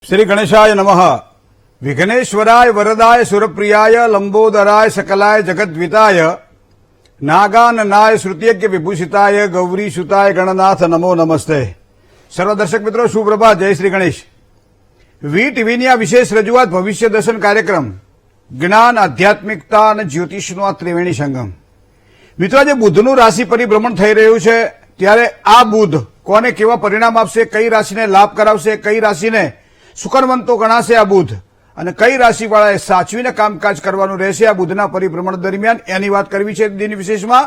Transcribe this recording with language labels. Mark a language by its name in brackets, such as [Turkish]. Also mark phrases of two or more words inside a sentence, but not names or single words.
[Sanskrit] श्री गणेशाय नमः। विघ्नेश्वराय वरदाय सुरप्रियाय लंबोदराय सकलाय जगद्विताय नागाननाय श्रुतियज्ञ विभूषिताय गौरी सुताय गणनाथ नमो नमस्ते। [Hindi] सर्व दर्शक मित्रों सुप्रभात, जय श्री गणेश। [Gujarati] વી ટીવીની આ વિશેષ રજૂઆત ભવિષ્ય દર્શન કાર્યક્રમ જ્ઞાન, આધ્યાત્મિકતા અને જ્યોતિષનો આ ત્રિવેણી સંગમ। મિત્રો, આજે બુધનું રાશિ પરિભ્રમણ થઈ રહ્યું છે, ત્યારે આ બુધ કોને કેવા પરિણામ આપશે, કઈ રાશિને લાભ કરાવશે, કઈ રાશિને શુકરવંતો ગણાશે આ બુધ, અને કઈ રાશિવાળાએ સાચવીને કામકાજ કરવાનું રહેશે આ બુધના પરિભ્રમણ દરમિયાન, એની વાત કરવી છે દિન વિશેષમાં।